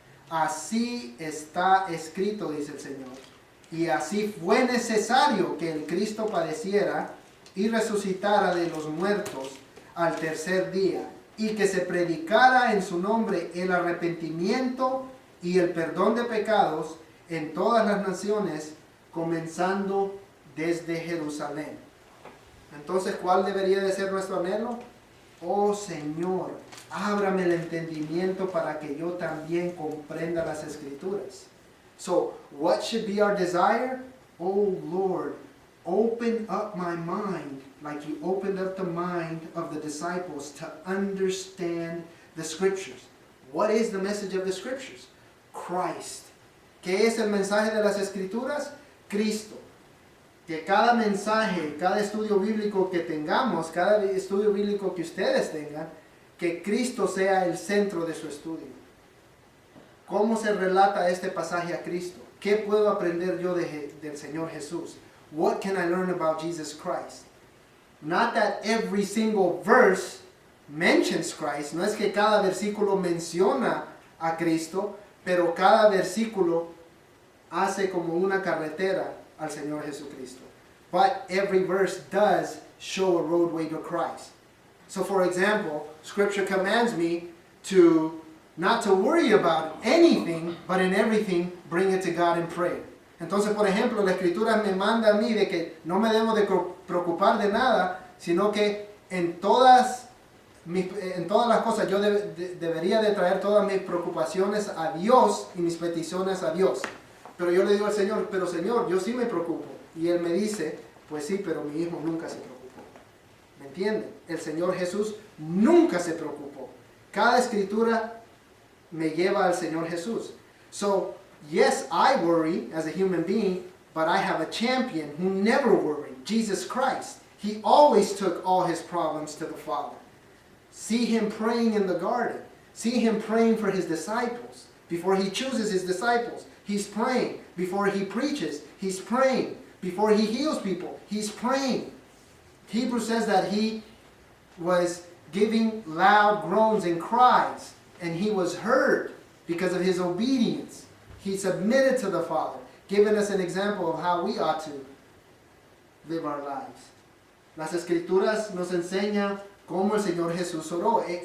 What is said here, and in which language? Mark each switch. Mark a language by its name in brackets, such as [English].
[Spanish] así está escrito, dice el Señor. Y así fue necesario que el Cristo padeciera y resucitara de los muertos al tercer día, y que se predicara en su nombre el arrepentimiento y el perdón de pecados en todas las naciones, comenzando desde Jerusalén. Entonces, ¿cuál debería de ser nuestro anhelo? Oh Señor, ábrame el entendimiento para que yo también comprenda las Escrituras. [English] So, what should be our desire? Oh Lord, open up my mind like you opened up the mind of the disciples to understand the Scriptures. What is the message of the Scriptures? Christ. [Spanish] ¿Qué es el mensaje de las Escrituras? Cristo. Que cada mensaje, cada estudio bíblico que tengamos, cada estudio bíblico que ustedes tengan, que Cristo sea el centro de su estudio. ¿Cómo se relata este pasaje a Cristo? ¿Qué puedo aprender yo del Señor Jesús? [English] What can I learn about Jesus Christ? Not that every single verse mentions Christ. [Spanish] No es que cada versículo menciona a Cristo, pero cada versículo hace como una carretera al Señor Jesucristo. [English] But every verse does show a roadway to Christ. So for example, Scripture commands me to not to worry about anything, but in everything bring it to God in prayer. [Spanish] Entonces, por ejemplo, la Escritura me manda a mí de que no me debo de preocupar de nada, sino que en todas las cosas yo debería de traer todas mis preocupaciones a Dios y mis peticiones a Dios. Pero yo le digo al Señor, pero Señor, yo sí me preocupo. Y Él me dice, pues sí, pero mi hijo nunca se preocupó. ¿Me entienden? El Señor Jesús nunca se preocupó. Cada escritura me lleva al Señor Jesús. [English] So, yes, I worry as a human being, but I have a champion who never worried, Jesus Christ. He always took all his problems to the Father. See him praying in the garden. See him praying for his disciples. Before he chooses his disciples, he's praying. Before he preaches, he's praying. Before he heals people, he's praying. Hebrews says that he was giving loud groans and cries, and he was heard because of his obedience. He submitted to the Father, giving us an example of how we ought to live our lives. [Spanish] Las Escrituras nos enseñan cómo el Señor Jesús oró.